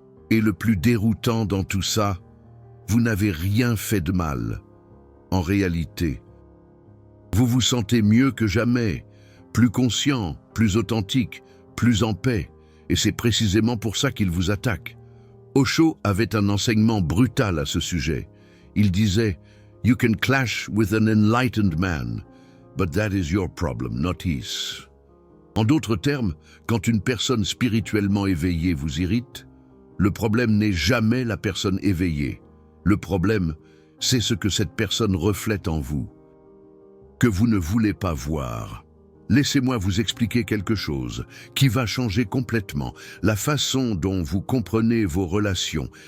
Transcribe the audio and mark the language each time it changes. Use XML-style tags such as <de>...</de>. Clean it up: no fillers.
<fr>Et le plus déroutant dans tout ça, vous n'avez rien fait de mal. En réalité, vous vous sentez mieux que jamais, plus conscient, plus authentique, plus en paix, et c'est précisément pour ça qu'il vous attaque. Osho avait un enseignement brutal à ce sujet. Il disait</fr> <en>« You can clash with an enlightened man, but that is your problem, not his ».</en> <fr>En d'autres termes, quand une personne spirituellement éveillée vous irrite, le problème n'est jamais la personne éveillée. Le problème, c'est ce que cette personne reflète en vous, que vous ne voulez pas voir. Laissez-moi vous expliquer quelque chose qui va changer complètement la façon dont vous comprenez vos relations.</fr>